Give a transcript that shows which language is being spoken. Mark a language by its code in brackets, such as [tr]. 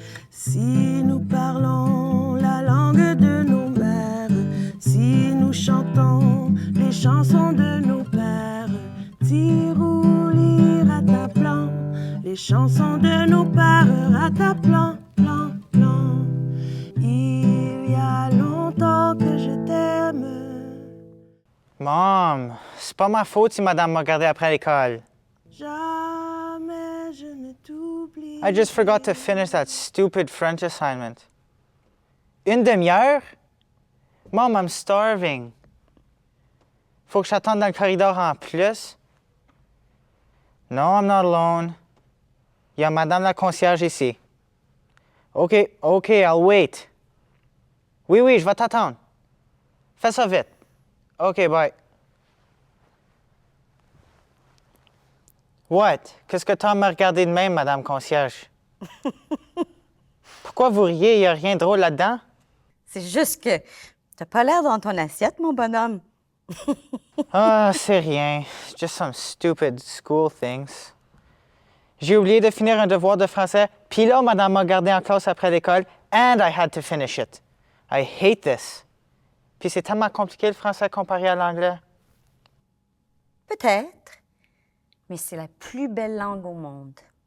[fr] Si nous parlons la langue de nos mères, si nous chantons les chansons de nos pères, tirouli rataplan, les chansons de nos pères, rataplan, plan, plan. Il y a longtemps que je t'aime. Mom, c'est pas ma faute si madame m'a gardé après l'école. Jamais je ne t'oublie. [en] I just forgot to finish that stupid French assignment. [fr] Une demi-heure? [en] Mom, I'm starving. [fr] Faut que j'attende dans le corridor en plus? [en] No, I'm not alone. [fr] Il y a madame la concierge ici. [en] OK, I'll wait. [fr] Oui, je vais t'attendre. Fais ça vite. [en] OK, bye. What? [fr] Qu'est-ce que t'as me regarder de même, madame concierge? Pourquoi vous riez? Il n'y a rien de drôle là-dedans? C'est juste que t'as pas l'air dans ton assiette, mon bonhomme. Ah, c'est rien. [en] Just some stupid school things. [fr] J'ai oublié de finir un devoir de français, puis là, madame m'a gardé en classe après l'école, [en] and I had to finish it. I hate this. [fr] Puis c'est tellement compliqué le français comparé à l'anglais. Peut-être, mais c'est la plus belle langue au monde.